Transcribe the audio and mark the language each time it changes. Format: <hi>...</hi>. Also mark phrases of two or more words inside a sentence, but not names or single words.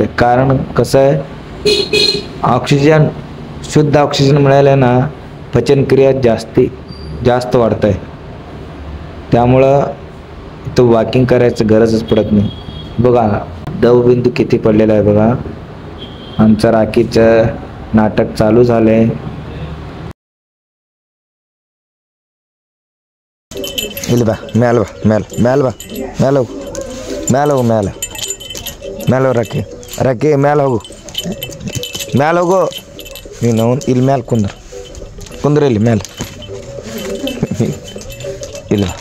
<mr>कारण कसं आहे, ऑक्सिजन, शुद्ध ऑक्सिजन मिळाले ना, पचनक्रिया जास्त वाढत आहे. त्यामुळं इथं वॉकिंग करायचं गरजच पडत नाही. बघा दवबिंदू किती पडलेला आहे. बघा आमचं राखीचं नाटक चालू झालंय.</mr> <kn>ಇಲ್ಲಿ ಬಾ, ಮೇಲೆ ಬಾ, ಮೇಲೆ ಬಾ, ಮೇಲೆ ಹೋಗು ರಕ್ಕಿ ಮೇಲೆ ಹೋಗು ನೀನು. ಇಲ್ಲಿ ಮೇಲೆ ಕುಂದ್ರ ಇಲ್ಲಿ ಮೇಲೆ ಇಲ್ಲ.</kn>